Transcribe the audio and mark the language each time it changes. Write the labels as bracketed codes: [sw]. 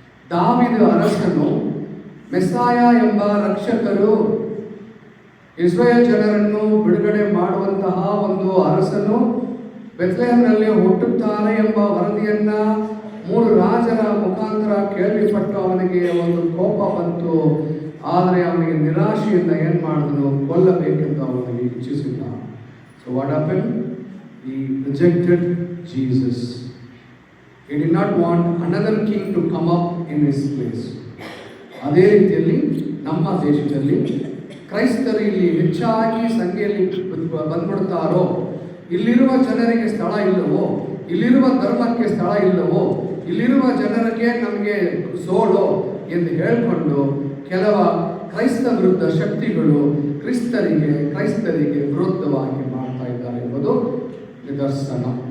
[kn] ದಾವಿದ ಅರಸನು ಮೆಸ್ಸಾಯ ಎಂಬ ರಕ್ಷಕರು, ಇಸ್ರಾಯೇಲ್ ಜನರನ್ನು ಬಿಡುಗಡೆ ಮಾಡುವಂತಹ ಒಂದು ಅರಸನು ಬೆತ್ಲೆಹೇಮ್ನಲ್ಲಿ ಹುಟ್ಟುತ್ತಾನೆ ಎಂಬ ವರದಿಯನ್ನ 3 ರಾಜರ ಮುಖಾಂತರ ಕೇಳಿಪಟ್ಟು ಅವನಿಗೆ ಒಂದು ಕೋಪ ಬಂತು. ಆದರೆ ಅವನಿಗೆ ನಿರಾಶೆಯಿಂದ ಏನು ಮಾಡಿದನು? ಕೊಲ್ಲಬೇಕೆಂದು ಅವನಿಗೆ ಇಚ್ಛಿಸಿದ. [en] So what happen? He rejected Jesus. He did not want another king to come up in his place. [kn] ಅದೇ ರೀತಿಯಲ್ಲಿ ನಮ್ಮ ದೇಶದಲ್ಲಿ ಕ್ರೈಸ್ತರು ಇಲ್ಲಿ ಹೆಚ್ಚಾಗಿ ಸಂಖ್ಯೆಯಲ್ಲಿ ಬಂದ್ಬಿಡ್ತಾರೋ, ಇಲ್ಲಿರುವ ಜನರಿಗೆ ಸ್ಥಳ ಇಲ್ಲವೋ, ಇಲ್ಲಿರುವ ಧರ್ಮಕ್ಕೆ ಸ್ಥಳ ಇಲ್ಲವೋ, ಇಲ್ಲಿರುವ ಜನರಿಗೆ ನಮಗೆ ಸೋಲೋ ಎಂದು ಹೇಳಿಕೊಂಡು ಕೆಲವ ಕ್ರೈಸ್ತ ವಿರುದ್ಧ ಶಕ್ತಿಗಳು ಕ್ರೈಸ್ತರಿಗೆ ವಿರುದ್ಧವಾಗಿ ಮಾಡ್ತಾ ಇದ್ದಾರೆ ಎಂಬುದು ನಿದರ್ಶನ.